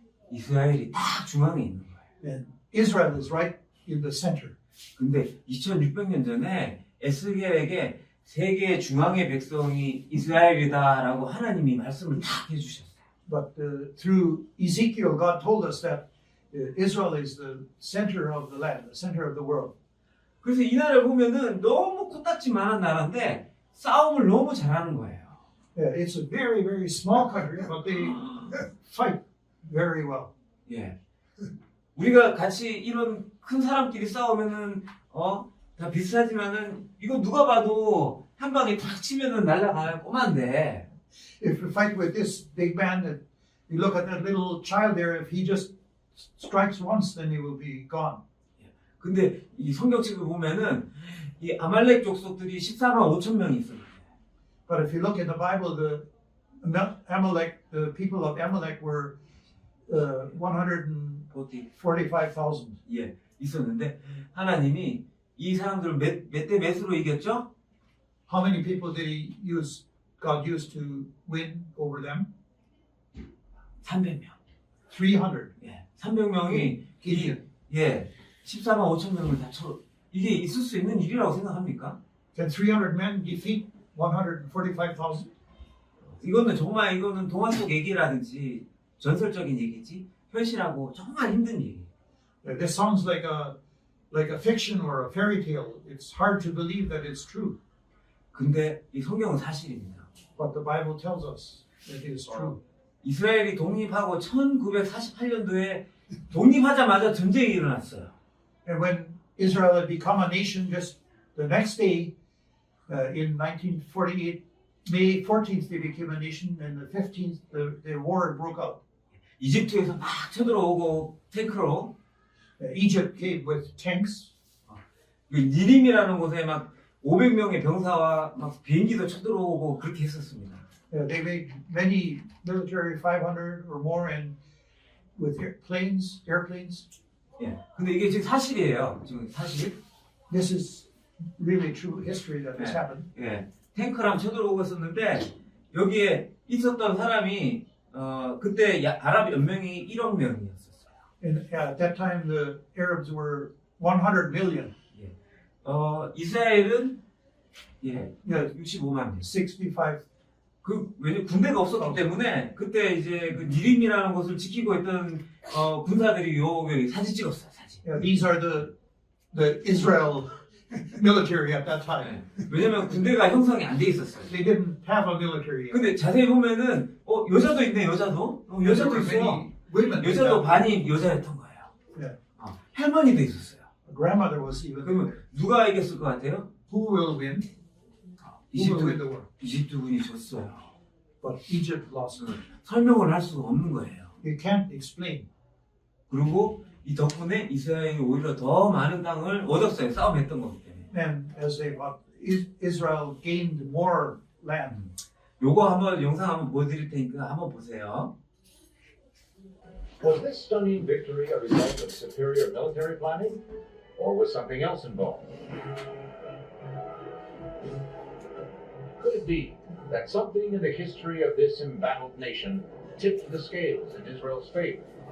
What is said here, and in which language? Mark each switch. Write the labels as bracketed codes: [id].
[ko] 이스라엘이 딱 중앙에 있는 거예요. [en] and Israel is right in the center. [ko] 근데 2600년 전에 에스겔에게 세계 중앙의 백성이 이스라엘이다라고 하나님이 말씀을 딱 해주셨어요. [en] But through Ezekiel, God told us that Israel is the center of the land, the center of the world. [ko] 그래서 이 나라를 보면은 너무 코딱지만한 나라인데 싸움을 너무 잘하는 거예요. [en] Yeah, it's a very, very small country, but they fight very well. [ko] 예. 우리가 같이 이런 큰 사람끼리 싸우면은 다 비슷하지만은 이거 누가 봐도 한 방에 탁 치면은 날아가는 꼬만데 [en] If you fight with this big man, you look at that little child there, if he just strikes once, then he will be gone. [ko] 근데 이 성경책을 보면은 이 아말렉 족속들이 14만 5천 명이 있어요. [en] But if you look in the Bible, the people of Amalek were 145,000. [ko] 예, 있었는데 하나님이 이 사람들을 몇 대 몇으로 이겼죠? [en] How many people did God use to win over them? [ko] 300명. [en] 300. [ko] 예, 300명이 [en] Gideon. [ko] 14만 5천 명을 다 이게 있을 수 있는 일이라고 생각합니까? [en] Can 300 men defeat 145,000? [ko] 이거는 동화 속 얘기라든지 전설적인 얘기지 현실하고 정말 힘든 얘기. [en] This sounds like a fiction or a fairy tale. It's hard to believe that it's true. [ko] 근데 이 성경은 사실입니다. [en] But the Bible tells us that it is true. [ko] 이스라엘이 독립하고 1948년도에 독립하자마자 전쟁이 일어났어요. [en] And when Israel had become a nation, just the next day, in 1948, May 14th, they became a nation, and the 15th, the war broke out. [ko] 이집트에서 막 쳐들어오고 탱크로 [en] Egypt came with tanks. [ko] 그 니림이라는 곳에 막 500명의 병사와 막 비행기도 쳐들어오고 그렇게 했었습니다. [en] They made many military, 500 or more, and with airplanes. [ko] 예. 근데 이게 지금 사실이에요. 지금 사실. [en] This is really true history that has Yeah. happened. [ko] 예. 탱크랑 쳐들어오고 있었는데 여기에 있었던 사람이 그때 아랍 연맹이 1억 명이었었어요. [en] And at that time, the Arabs were 100 million. [ko] 이스라엘은 65만 명. [en] 65. [ko] 왜냐면 군대가 없었기 때문에 그때 이제 그 니림이라는 곳을 지키고 있던 군사들이 여기 사진 찍었어요. 사진. [en] Yeah, these are the Israel military at that time. [ko] 왜냐면 군대가 형성이 안 돼 있었어요. [en] They didn't have a military. [ko] 근데 자세히 보면은 여자도 있네. 여자도 [en] There [ko] 있어. [en] were many women. in [ko] 여자도 [en] that. [ko] 반이 여자였던 거예요. [en] Yeah. [ko] 할머니도 있었어요. [en] Grandmother was even. [ko] 그러면 누가 이겼을 것 같아요? [en] Who will win? Who will win the war? [ko] 이집트군이 졌어요. [en] But Egypt lost. [ko] 설명을 할 수가 없는 거예요. [en] You can't explain. [ko] 그리고 이 덕분에 이스라엘이 오히려 더 많은 땅을 얻었어요. 싸움했던 거기 때문에. [en] And as they fought, Israel gained more land. [ko] 요거 한번 영상 한번 보여드릴 테니까 한번 보세요. [en] Was this stunning victory a result of superior military planning, or was something else involved? Could it be that something in the history of this embattled nation tipped the scales in Israel's favor?